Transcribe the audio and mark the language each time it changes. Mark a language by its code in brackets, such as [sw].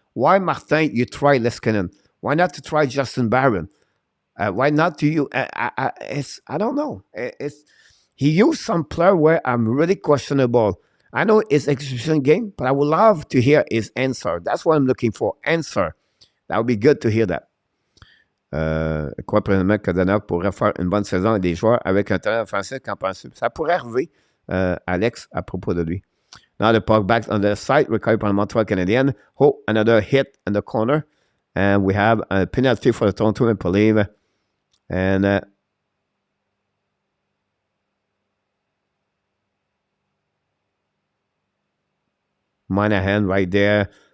[en] Why, Martin, you try Leskinen? Why not to try Justin Barron? Why not to you? I don't know. He used some player where I'm really questionable. I know it's exhibition game, but I would love to hear his answer. That's what I'm looking for. Answer. That would be good to hear that. [fr] Quoi, présentement, que Danny pourrait faire une bonne saison avec des joueurs avec un talent offensif qu'en pensez? Ça pourrait arriver, Alex, à propos de lui. [en] Now the puck back on the side, recovered by the Montreal Canadiens. Oh, another hit in the corner. And we have a penalty for the Toronto Maple Leafs. And Monahan right there.